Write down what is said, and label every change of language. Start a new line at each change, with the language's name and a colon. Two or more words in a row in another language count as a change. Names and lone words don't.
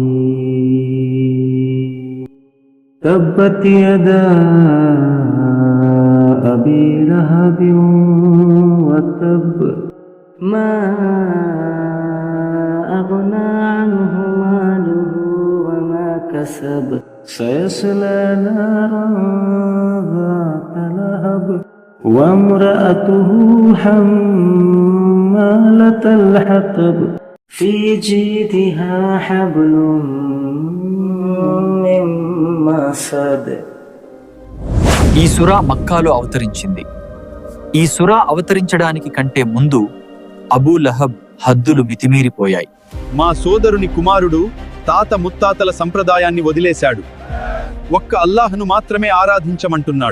Arabic: تبت يدا أبي لهب وتب. ما أغنى عنه ماله وما كسب. سيصلى نارا ذات لهب وامرأته حمالة الحطب في جيدها حبل من مسد.
Telugu: ఈ సూరా మక్కాలో అవతరించింది. ఈ సూరా అవతరించడానికి కంటే ముందు అబూ లహబ్ హద్దులు మితిమీరిపోయాయి. మా సోదరుని కుమారుడు తాత ముత్తాతల సంప్రదాయాన్ని వదిలేశాడు. ఒక్క అల్లాహ్ను మాత్రమే ఆరాధించమంటున్నాడు.